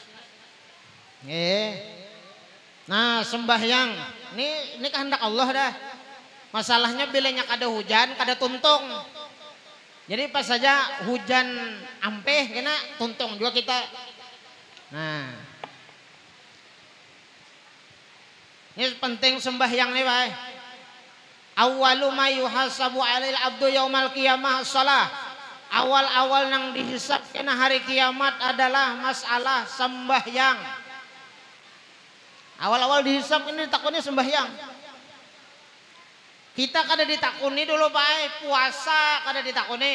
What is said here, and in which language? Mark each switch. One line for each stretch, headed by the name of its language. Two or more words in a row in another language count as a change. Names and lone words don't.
Banjar: Nah sembahyang ini kehendak Allah dah. Masalahnya bilanya kada hujan, kada tuntung. Jadi pas saja hujan ampeh kena tuntung juga kita. Nah ini penting sembahyang nih Pak.
Arabic: أول ما يحاسب عليه العبد يوم القيامة الصلاة.
Banjar: Awal-awal nang dihisab kena hari kiamat adalah masalah sembahyang. Awal-awal dihisab ini ditakuni sembahyang. Kita kada ditakuni dulu Pak, puasa kada ditakuni.